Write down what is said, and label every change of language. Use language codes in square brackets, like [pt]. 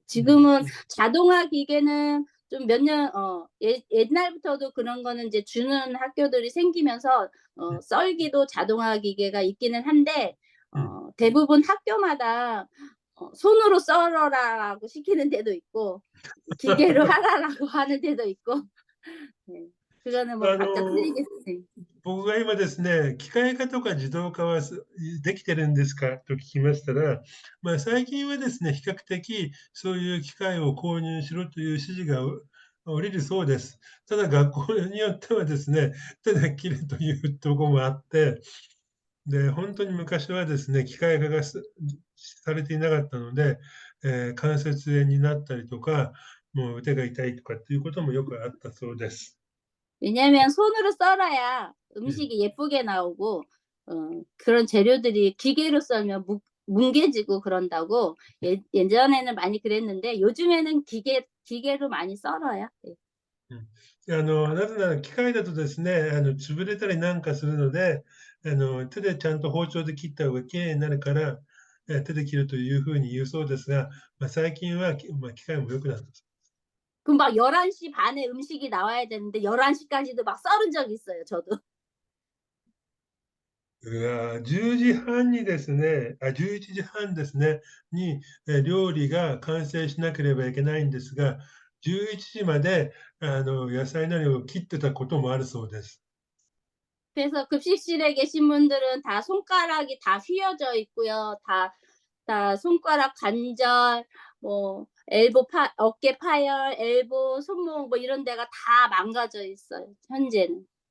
[ko] 지금은 자동화 기계는 좀 몇 년 옛날부터도 그런 거는 이제 주는 학교들이 생기면서 썰기도 자동화 기계가 있기는 한데 대부분 학교마다 손으로 썰어라라고 시키는 데도 있고 기계로 하라라고 하는 데도 있고 네. 그거는 뭐 각자 틀리겠지. [ja] 僕が今ですね、機械化とか自動化はできてるんですかと聞きましたら、まあ、最近はですね、比較的そういう機械を購入しろという指示が降りるそうです。ただ学校によってはですね、手で切るというところもあって、で、本当に昔はですね、機械化がされていなかったので、関節炎になったりとか、もう腕が痛いとかっていうこともよくあったそうです。 [ko] 왜냐면 손으로 썰어야 음. 음식이 예쁘게 나오고 그런 재료들이 기계로 썰면 뭉개지고 그런다고 예전에는 많이 그랬는데 요즘에는 기계로 많이 썰어요. 예. うん。 [ja] なぜなら機械だとですね、潰れたりなんかするので、手でちゃんと包丁で切った方が綺麗になるから、手で切るという風に言うそうですが、最近は、機械も良くなった。 [ko] 그럼 막 11시 반에 음식이 나와야 되는데 11시 까지도 막 썰은 적이 있어요, 저도. [ja] 10時半にですね、11時半ですね、に、料理が完成しなければいけないんですが、11時まで、野菜なりを切ってたこともあるそうです。 [ko] 그래서 급식실에 계신 분들은 다 손가락이 다 휘어져 있고요. 다 손가락 관절 뭐 어깨 파열, 엘보, 손목 뭐 이런 데가 다 망가져 있어요, 현재는.